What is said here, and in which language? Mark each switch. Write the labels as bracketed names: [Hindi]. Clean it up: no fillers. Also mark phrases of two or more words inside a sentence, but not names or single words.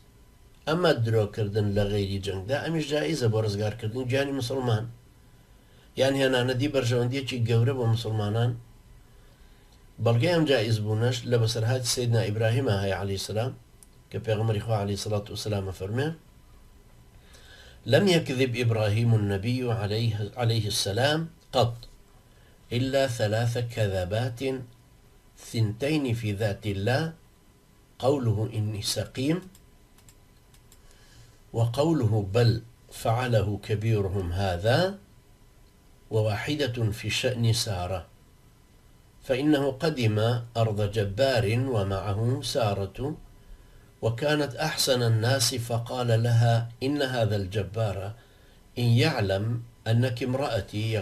[Central Kurdish] ئەمە درۆکردن لە غەیری جەنگدا ئەمیش جائیزە بۆ ڕزگارکردن گیانی مسلمان، یان هێنانەدی بەرژەوەندیەکی گەورە بۆ مسلمانان. بەڵگەی ئەم جائیز بوونەش لە بەسەرهاتی سەیدنا ئیبراهیمە هەیە [Arabic] عەلەیهی سەلام [Central Kurdish] کە پێغەمبەری خوا [Arabic] عەلەیهی سەڵات وسەلام [Central Kurdish] فەرمێ [Arabic] لم يكذب إبراهيم النبي عليه السلام قط إلا 3 كذبات، 2 في ذات الله، قوله إني سقيم، وقوله بل فعله كبيرهم هذا، وواحدة في شأن سارة، فإنه قدم أرض جبار ومعه سارة وكانت أحسن الناس فقال لها إن هذا الجبار إن يعلم أنك امرأتي